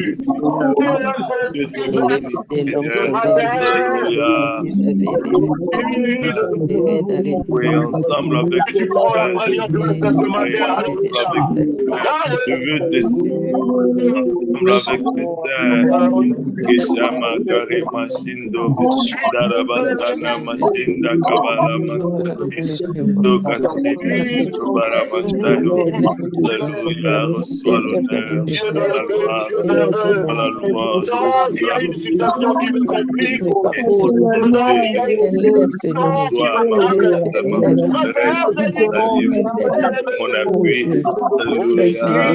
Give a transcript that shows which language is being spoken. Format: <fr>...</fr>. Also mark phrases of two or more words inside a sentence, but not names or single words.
<fr>Que Dieu nous bénisse, Seigneur. Alléluia. Oui, ensemble avec tes frères, je veux te ensemble avec tes sœurs, Keshama, Karima, Shindo, Darabasana, Mashinda, Kabala, Mashindo, Kasimi, Baramastayo. Alléluia, reçois l'honneur, la gloire, la louange, mon appui, alléluia,</fr>